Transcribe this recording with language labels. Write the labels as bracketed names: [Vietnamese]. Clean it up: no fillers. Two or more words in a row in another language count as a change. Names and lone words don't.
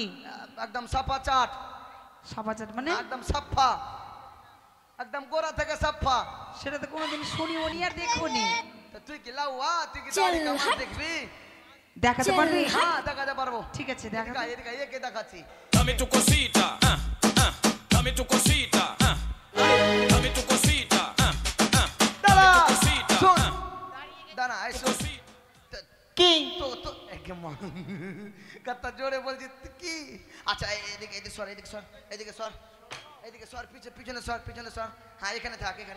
[Bangla] একদম সাফা চাট, সাবাচাট মানে? একদম সাফা, একদম গোড়া থেকে সাফা। সেটা তো কোনোদিন শুনিও নি আর দেখবো নি। তা তুই কি লাউয়া, তুই কি দাড়ি কামান দেখবি? দেখাতে পারবি? হ্যাঁ দেখাতে পারবো। ঠিক আছে দেখা। এদিকে আয়, এদিকে আয়, একে দেখাচ্ছি। [Spanish] Dame tu cosita, dame tu cosita, dame tu cosita, [Bangla] দাঁড়া, cosita, শোন, দাঁড়া, এই শোন। কি তো তো একে মা কত জোরে বলছি তুই কি? আচ্ছা এদিকে, এদিকে সর, এদিকে সর, এদিকে সর, এদিকে সর, পিছনে সর, পিছনে সর। হ্যাঁ এখানে থাক, এখানে।